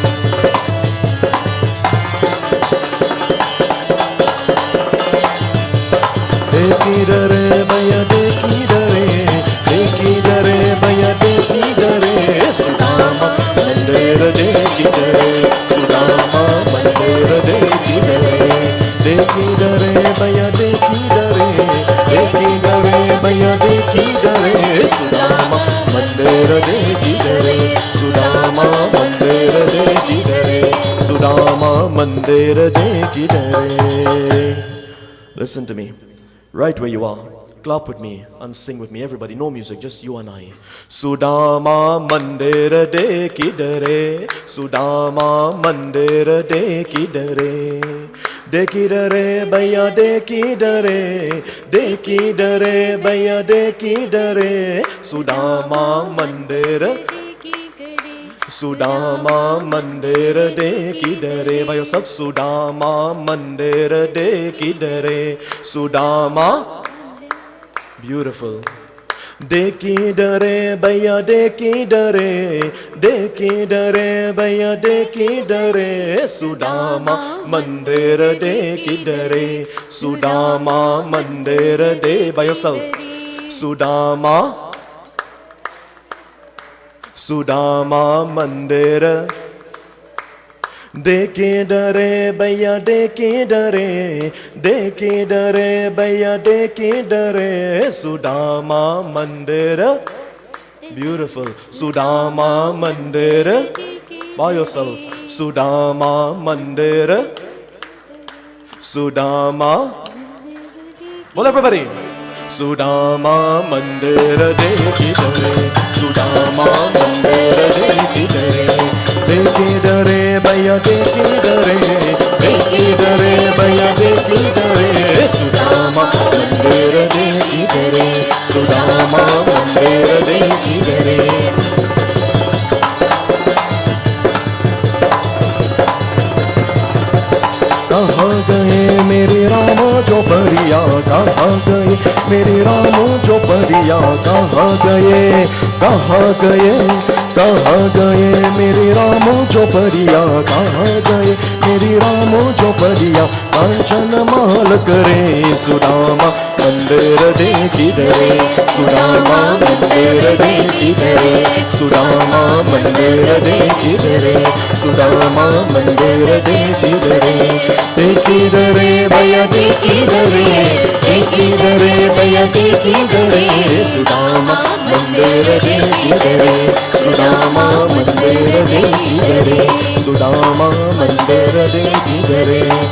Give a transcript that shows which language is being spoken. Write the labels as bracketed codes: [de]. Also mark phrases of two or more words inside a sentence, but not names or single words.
[hi] देखी डरे भैया देखी डरे सुदामा मंदिर देखी डरे सुदामा मंदिर देखी डरे भैया देखी डरे भैया देखी डरे सुदामा मंदिर देखी डरे सुदामा मंदिर देखी डरे सुदामा मंदिर देखी डरे. [en] Listen to me, right where you are. Clap with me and sing with me. Everybody, no music, just you and I. [hi] सुदामा मंदिर देखी डरे, सुदामा मंदिर देखी डरे. देखी डरे, भैया देखी डरे भैया देखी डरे. सुदामा मंदिर सुदामा मंदिर देखी डरे. [en] By yourself, [hi] सुदामा मंदिर देखी डरे. [en] Sudama. Beautiful. [hi] देखी डरे भैया देखी डरे भैया देखी डरे. सुदामा मंदिर देखी डरे सुदामा मंदिर दे. [en] By yourself. [hi] सुदामा मंदिर देखी डरे भैया देखी डरे भैया देखी डरे bhaiya dekhi dare. सुदामा मंदिर. Beautiful. सुदामा मंदिर. [en] By yourself. [hi] सुदामा मंदिर। सुदामा. [en] Well, everybody. [hi] सुदामा मंदिर देखी डरे सुदामा मंदिर देखी डरे देखी डरे भैया देखी डरे भैया देखी डरे bhaiya dekhi dare. सुदामा मंदिर देखी डरे सुदामा मंदिर देखी डरे. कहाँ गए मेरे राम जो परिया कहाँ गए मेरे राम जो परिया कहाँ गए मेरे राम जो परिया कहाँ गए मेरे राम जो परिया कांचन माल करे सुदामा मंदिर देखी दरे सुदामा मंदिर देखी दरे सुदामा मंदिर देखी दरे सुदामा मंदिर देखी दरे देखी दरे भैया देखी दरे भैया देखी दरे सुदामा मंदिर देखी दरे सुदामा मंदिर देखी दरे सुदामा मंदिर देखी दरे.